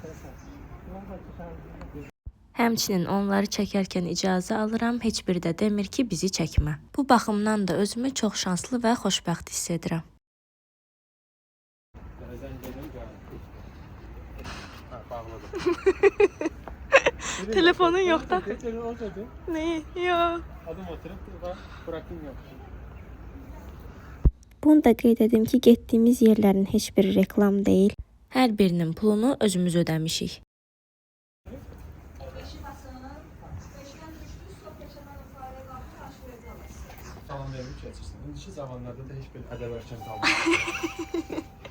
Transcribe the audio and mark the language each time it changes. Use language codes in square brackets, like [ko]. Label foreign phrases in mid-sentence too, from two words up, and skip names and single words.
[az] Həmçinin onları çəkərkən icazə alıram, heç biri də demir ki, bizi çəkmə. Bu baxımdan da özümü çox şanslı və xoşbəxt hiss edirəm. [tr] Telefonun yok da. Ne? Yok. Adım oturup bırakın yok. [az] Bunu da qeyd edim ki, getdiyimiz yerlərin heç biri reklam deyil. Hər birinin pulunu özümüz ödəmişik. Salam verib keçirsin. İndiki zamanlarda da heç bir ədəb ərkən qalmır.